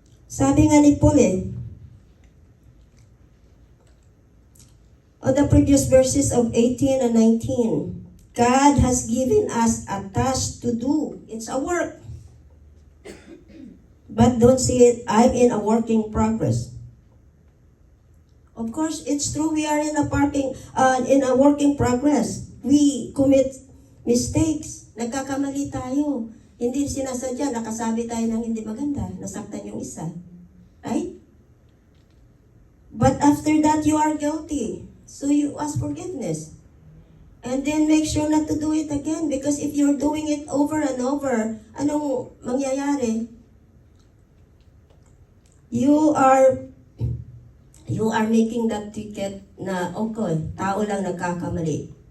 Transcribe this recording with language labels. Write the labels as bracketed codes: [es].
[tl] Sabi nga ni [en] Paul on the previous verses of 18 and 19, God has given us a task to do. It's a work. But don't see it, I'm in a working progress. Of course, it's true we are in a working progress. We commit mistakes. [tl] Nagkakamali tayo. Hindi sinasadya, nakasabi tayo ng hindi maganda. Nasaktan yung isa. Right? [en] But after that, you are guilty. So you ask forgiveness. And then make sure not to do it again. Because if you're doing it over and over, [tl] anong mangyayari? [en] You are making that ticket na, okay, [tl] tao lang nagkakamali.